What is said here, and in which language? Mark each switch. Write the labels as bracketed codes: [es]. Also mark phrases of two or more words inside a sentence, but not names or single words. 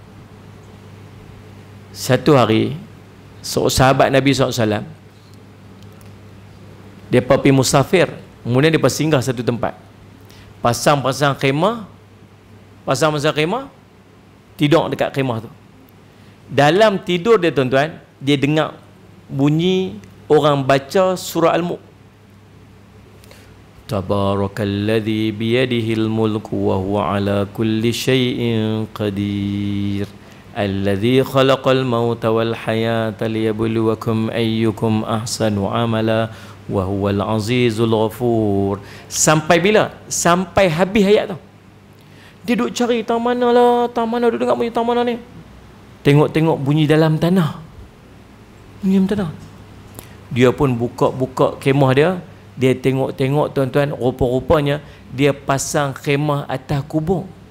[ms] Satu hari, seorang sahabat Nabi SAW, dia pergi musafir, kemudian dia singgah satu tempat, pasang-pasang khemah, tidur dekat khemah tu. Dalam tidur dia tuan-tuan, dia dengar bunyi orang baca surah Al-Mulk. [ar] تبارك الذي بيده الملك وهو على كل شيء قدير. الذي خلق الموت والحياة ليبلوكم أيكم أحسن عملا وهو العزيز الغفور. [ms] Sampai bila? Sampai habis ayat tu. Dia duk cari tang mana lah, tang mana, duk dengar bunyi tang mana ni. Tengok-tengok bunyi dalam tanah. Bunyi dalam tanah. Dia pun buka-buka kemah dia. Dia tengok-tengok tuan-tuan, rupa-rupanya dia pasang khemah atas kubur.